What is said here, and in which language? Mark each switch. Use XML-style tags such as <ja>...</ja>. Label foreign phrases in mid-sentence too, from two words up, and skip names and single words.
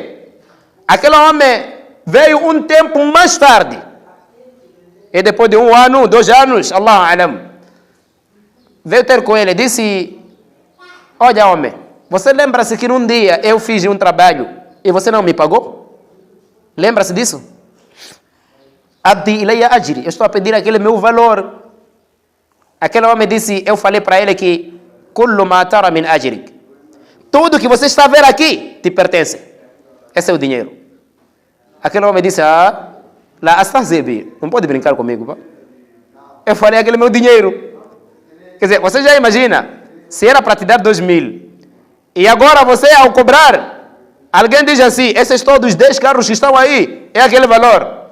<pt>Aquele homem veio um tempo mais tarde, e depois de 1 ano, 2 anos,</pt> <ar>الله أعلم,</ar> <pt>veio ter com ele e disse: olha, homem, você lembra-se que num dia eu fiz um trabalho e você não me pagou? Lembra-se disso?</pt> <ar>أدِّ إليَّ أجري.</ar> <pt>Eu estou a pedir aquele meu valor. Aquele homem disse: eu falei para ele que</pt> <ar>كل ما ترى من أجرك.</ar> <pt>Tudo que você está a ver aqui te pertence. Esse é o dinheiro. Aquele homem disse:</pt> <ar>لا تستهزئ بي.</ar> <pt>Não pode brincar comigo, pá. Eu falei aquele meu dinheiro. Quer dizer, você já imagina, se era para te dar 2.000, e agora você, ao cobrar, alguém diz assim: esses todos 10 carros que estão aí, é aquele valor.</pt>